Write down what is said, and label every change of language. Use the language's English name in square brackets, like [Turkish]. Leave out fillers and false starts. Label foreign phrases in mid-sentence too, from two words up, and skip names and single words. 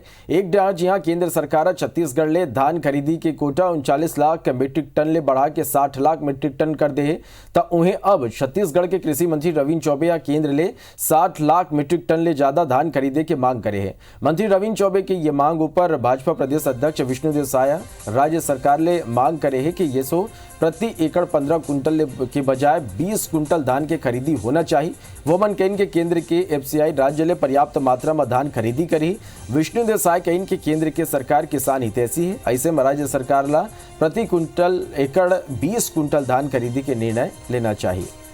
[Chhattisgarhi] एक डार जहां केंद्र सरकार छत्तीसगढ़ ले धान खरीदी के कोटा 39 लाख मीट्रिक टन ले बढ़ा के 60 लाख मीट्रिक टन कर दे तो उन्हें अब छत्तीसगढ़ के कृषि मंत्री रविंद्र चौबे केंद्र ले 60 लाख मीट्रिक टन ले ज्यादा धान खरीदे के मांग करे है। मंत्री रविंद्र चौबे की ये मांग ऊपर भाजपा प्रदेश अध्यक्ष विष्णुदेव साय राज्य सरकार ले मांग करे है कि ये सो प्रति एकड़ 15 क्विंटल के बजाय 20 कुंटल धान के खरीदी होना चाहिए। वोमन कहिन के केंद्र के एफसीआई राज्य ले पर्याप्त मात्रा में धान खरीदी करी। विष्णु देसाई कहिन के केंद्र के सरकार किसान हितैषी है, ऐसे में राज्य सरकार ला प्रति कुंटल एकड़ 20 कुंटल धान खरीदी के निर्णय लेना चाहिए।